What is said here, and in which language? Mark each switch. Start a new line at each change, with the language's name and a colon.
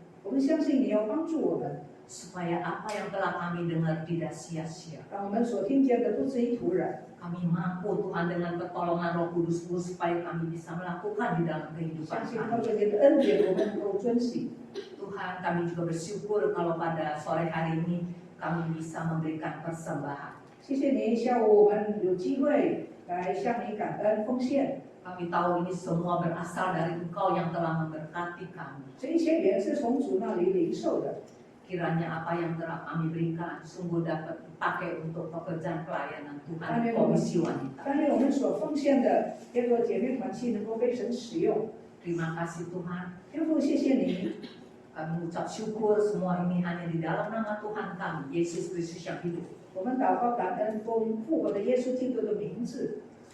Chinese: 我们相信你要帮助我们，
Indonesian: supaya apa yang telah kami dengar tidak sia-sia.
Chinese: 让我们所听见的不至于徒然。
Indonesian: Kami mampu Tuhan dengan pertolongan Roh Kudus-Mu supaya kami bisa melakukan di dalam kehidupan
Chinese: 相信
Indonesian: kami.
Chinese: 靠着你的恩典，我们能够遵行。
Indonesian: Tuhan, kami juga bersyukur kalau pada sore hari ini kami bisa memberikan persembahan.
Chinese: 谢谢你，下午我们有机会来向你感恩奉献。
Indonesian: Kami tahu ini semua berasal dari Engkau yang telah memberkati kami.
Chinese: 这一切也是从主那里领受的。
Indonesian: Kiranya apa yang telah kami berikan sungguh dapat dipakai untuk pekerjaan pelayanan Tuhan Amin. Komisi Wanita.
Chinese: 但是我们所奉献的这个姐妹团契能够被神使用。
Indonesian: Terima kasih Tuhan.
Chinese: 天父，谢谢你，
Indonesian: Kami ucap syukur semua ini hanya di dalam nama Tuhan kami, Yesus Kristus yang hidup.
Chinese: 我们祷告感恩，奉复活的耶稣基督的名字，